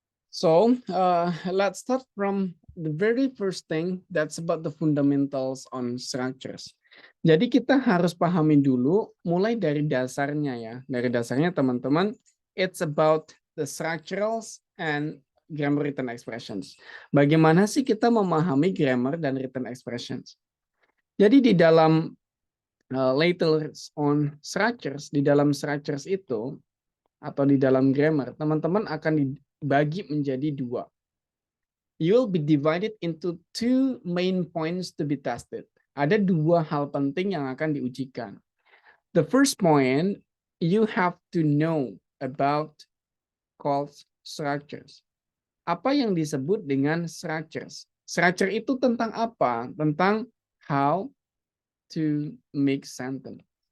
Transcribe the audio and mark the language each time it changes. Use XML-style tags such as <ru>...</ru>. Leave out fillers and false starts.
<en>So let's start from the very first thing, that's about the fundamentals on structures.</en> <id>Jadi kita harus pahami dulu mulai dari dasarnya ya. Dari dasarnya teman-teman,</id> <en>it's about the structurals and grammar written expressions.</en> <id>Bagaimana sih kita memahami grammar dan written expressions? Jadi di dalam later on structures, di dalam structures itu atau di dalam grammar, teman-teman akan dibagi menjadi dua.</id> <en>You will be divided into two main points to be tested.</en> <id>Ada dua hal penting yang akan diujikan.</id> <en>The first point, you have to know about called structures.</en> <id>Apa yang disebut dengan structures? Structure itu tentang apa?</id> <en>Tentang how to make sentence.</en>